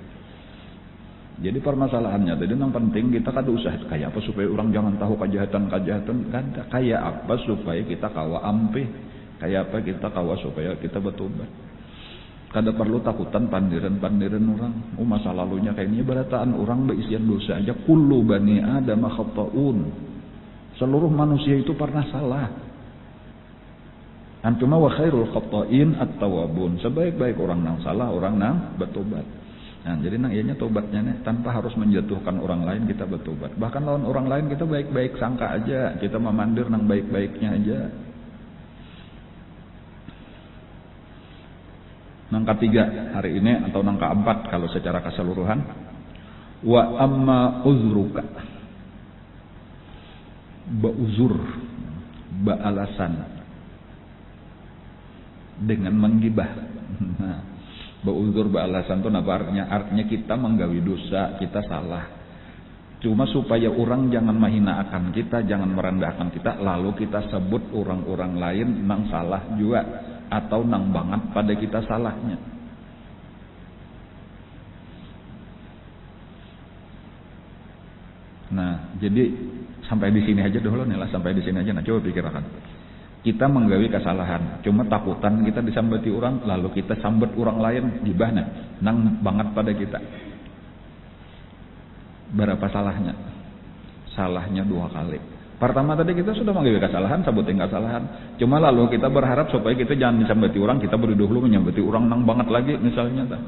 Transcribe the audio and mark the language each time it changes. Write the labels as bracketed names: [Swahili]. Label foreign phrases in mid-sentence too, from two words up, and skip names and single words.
[Banjar] Jadi permasalahannya tadi yang penting kita kada usah kayak apa supaya orang jangan tahu kejahatan-kejahatan, kada. Kayak apa supaya kita kawa ampih, kayak apa kita kawa supaya kita bertobat. Kada perlu takutan pandiran-pandiran orang. Masa lalunya kayak ini barataan orang berisian dosa aja. [Arabic] كل بني آدم خطاء. [Indonesian] Seluruh manusia itu pernah salah. [Arabic] أنتما وخير الخطائين التوابون. [Banjar] Sebaik-baik orang nang salah, orang nang bertobat. Nah, jadi nang ianya tobatnya nih, tanpa harus menjatuhkan orang lain kita bertobat. Bahkan lawan orang lain kita baik-baik sangka aja, kita memandir nang baik-baiknya aja. Nang ketiga hari ini atau nang keempat kalau secara keseluruhan, [Arabic] وأما عذرك, [Indonesian] uzur, alasan dengan menggibah. Nah, uzur alasan itu apa artinya? [Banjar] Artinya kita menggawi dosa, kita salah. Cuma supaya orang jangan menghina akan kita, jangan merendahkan kita, lalu kita sebut orang-orang lain nang salah juga atau nang banget pada kita salahnya. Nah, jadi sampai di sini aja dulu nih lah, sampai di sini aja. Nah, coba pikirkan. Kita menggawi kesalahan, cuma takutan kita disambati orang, lalu kita sambat orang lain gibahna, nang banget pada kita. Berapa salahnya? Salahnya 2 kali. Pertama tadi kita sudah menggawi kesalahan, sambutin kesalahan. Cuma lalu kita berharap supaya kita jangan disambati orang, kita berdahulu menyambati orang nang banget lagi, misalnya.